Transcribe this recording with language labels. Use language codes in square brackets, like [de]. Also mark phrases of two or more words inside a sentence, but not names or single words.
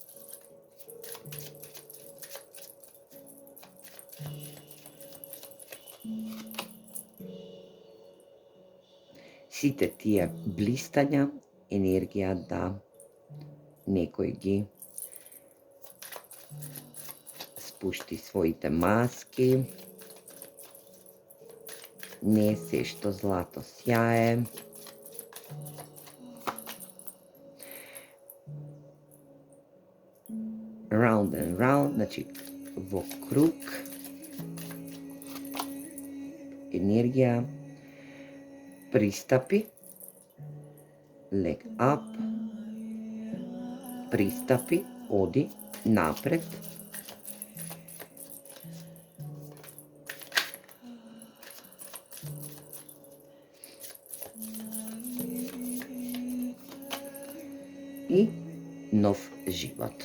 [mk] Сите тие блистања, енергија да некој ги спушти своите маски, не се што злато сјае. [en] Round and round, [mk] значи во круг, енергија, пристапи, [en] leg up, [mk] пристапи, оди напред, и нов живот.